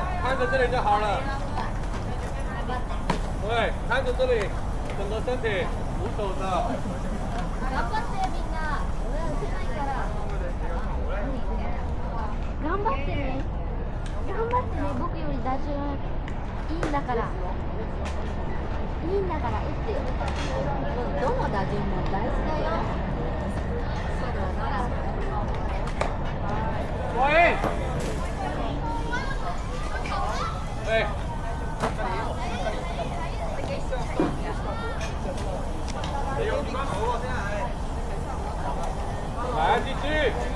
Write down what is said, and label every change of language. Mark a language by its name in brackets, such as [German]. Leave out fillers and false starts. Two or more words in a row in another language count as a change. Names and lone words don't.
[Chinese] 看着这里就好了。对，看着这里，整个身体无手的。 [Japanese] 頑張ってみんな。俺打てないから。頑張ってね。頑張ってね。僕より打順いいんだから。いいんだから打ってよ。どの打順も大事だよ。 [Chinese] 喂。对。来，继续。